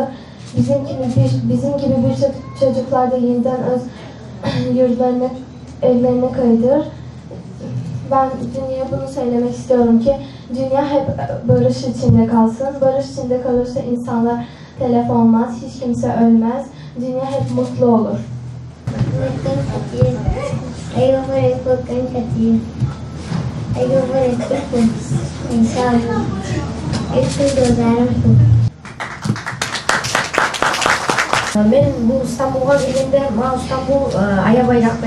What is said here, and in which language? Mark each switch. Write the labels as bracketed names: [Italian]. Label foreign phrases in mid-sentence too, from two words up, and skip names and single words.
[Turkish] Bizim gibi birçok çocuklar da yeniden öz yurtlarına, evlerine kaydır. Ben dünya bunu söylemek istiyorum ki dünya hep barış içinde kalsın. Barış içinde kalırsa insanlar telef olmaz, hiç kimse ölmez. Dünya hep mutlu olur. [Kyrgyz] Мен бул Стамбулга келгенде мага Стамбул аябай жакты.